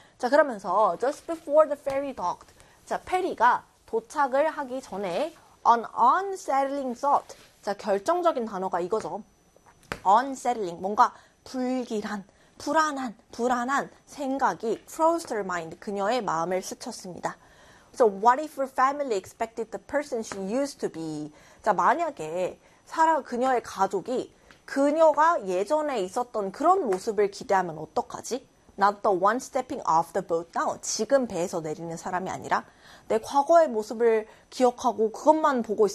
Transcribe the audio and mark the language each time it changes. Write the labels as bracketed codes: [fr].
[ko] 자, 그러면서 [en] just before the ferry docked. [ko] 자, 페리가 도착을 하기 전에 [en] an unsettling thought. [ko] 자, 결정적인 단어가 이거죠. [en] unsettling. [ko] 뭔가 불안한 생각이 [en] crossed her mind. [ko] 그녀의 마음을 스쳤습니다. [en] So what if her family expected the person she used to be? [ko] 자, 만약에 그녀의 가족이 그녀가 예전에 있었던 그런 모습을 기대하면 어떡하지? [en] Not the one stepping off the boat now. [ko] 지금 배에서 내리는 사람이 아니라 내 과거의 모습을 기억하고 그것만 보고 있으면